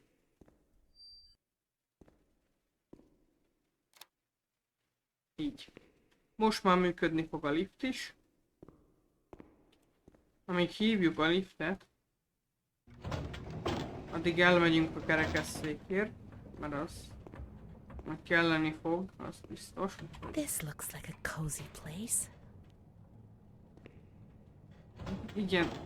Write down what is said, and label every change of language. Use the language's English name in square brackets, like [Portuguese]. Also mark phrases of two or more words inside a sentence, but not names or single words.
[Hungarian] Így. Most már működni fog a lift is. Amíg hívjuk a liftet, addig elmegyünk a kerekesszékért, mert az meg kelleni fog, az biztos. [English] This looks like a cozy place. [Hungarian] Igen.